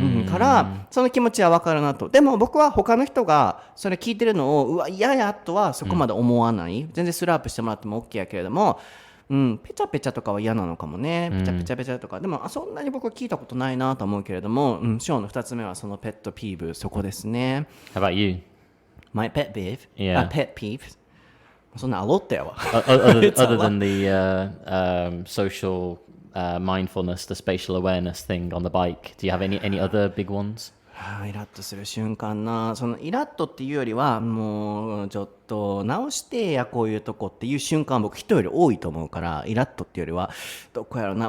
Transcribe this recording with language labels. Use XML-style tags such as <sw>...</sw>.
<ja>から、その気持ちはわかるなと。でも僕は他の人がそれ聞いてるのを、うわ、嫌やとはそこまで思わない。全然スラープしてもらっても OK やけれども、ペチャペチャとかは嫌なのかもね。ペチャペチャペチャとか。でも、そんなに僕は聞いたことないなと思うけれども、ショーの2つ目はそのペットピーブ、そこですね。</ja> <en>How about you? My pet peeve? Yeah.</en> <ja>Pet peeve? そんなあろったやわ。</ja> <en>Other than the social mindfulness, the spatial awareness thing on the bike, do you have any other big ones?</en> <ja>イラッとする瞬間な。そのイラッとっていうよりは、もうちょっと直してやこういうとこっていう瞬間僕人より多いと思うから、イラッとっていうよりはどこやろうな。</ja>